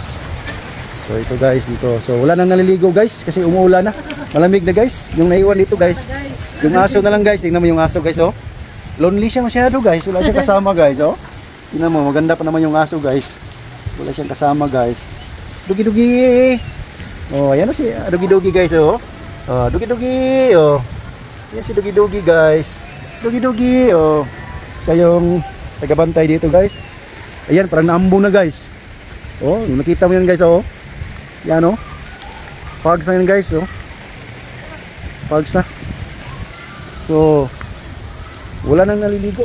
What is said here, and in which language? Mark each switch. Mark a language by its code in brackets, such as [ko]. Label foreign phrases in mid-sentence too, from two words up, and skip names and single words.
[tl] So ito guys dito. So wala nang naliligo guys kasi umuulan na. Malamig na guys. Yung naiwan dito guys. Yung aso na lang guys. Tingnan mo yung aso guys, oh. Lonely siya masyado guys. Wala siyang kasama guys, oh. Tingnan mo, maganda pa naman yung aso guys. Wala siyang kasama guys. Dugi-dugi. Oh, ayan o si dugi-dugi guys, oh. Oh, dugi-dugi, oh. Yan si dugi-dugi guys. Dugi-dugi, oh. Siya yung tagabantay dito guys. Ayan, parang naambong na guys. Oh, nakita mo yan guys, oh. Yan, oh. Fogs na yan guys, oh. Fogs na. So wala nang naliligo.